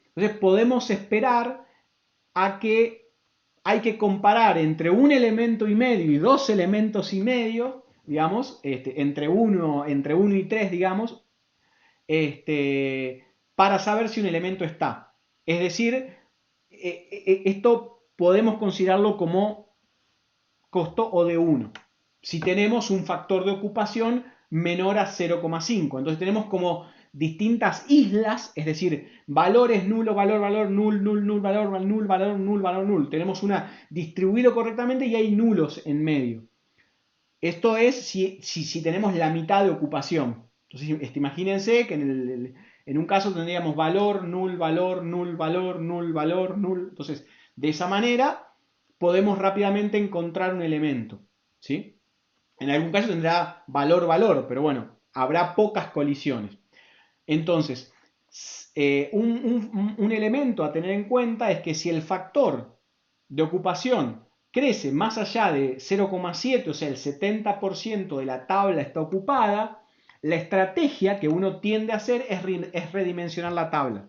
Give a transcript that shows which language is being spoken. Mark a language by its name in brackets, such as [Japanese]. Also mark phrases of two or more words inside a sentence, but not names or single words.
[Spanish] Entonces podemos esperar a que hay que comparar entre un elemento y medio y dos elementos y medio, digamos, entre 1 y 3, digamos, para saber si un elemento está. Es decir, esto podemos considerarlo como costo O de 1. Si tenemos un factor de ocupación menor a 0,5. Entonces tenemos como distintas islas, es decir, valores nulo, valor, valor, nul, nul, nul, valor, nul, valor, nul, valor, nul. Tenemos una distribuido correctamente y hay nulos en medio. Esto es si tenemos la mitad de ocupación. Entonces imagínense que en un caso tendríamos valor, nul, valor, nul, valor, nul, valor, nul. Entonces, de esa manera podemos rápidamente encontrar un elemento, ¿sí? En algún caso tendrá valor, valor, pero bueno, habrá pocas colisiones. Entonces, un elemento a tener en cuenta es que si el factor de ocupación crece más allá de 0,7, o sea, el 70% de la tabla está ocupada, la estrategia que uno tiende a hacer es redimensionar la tabla.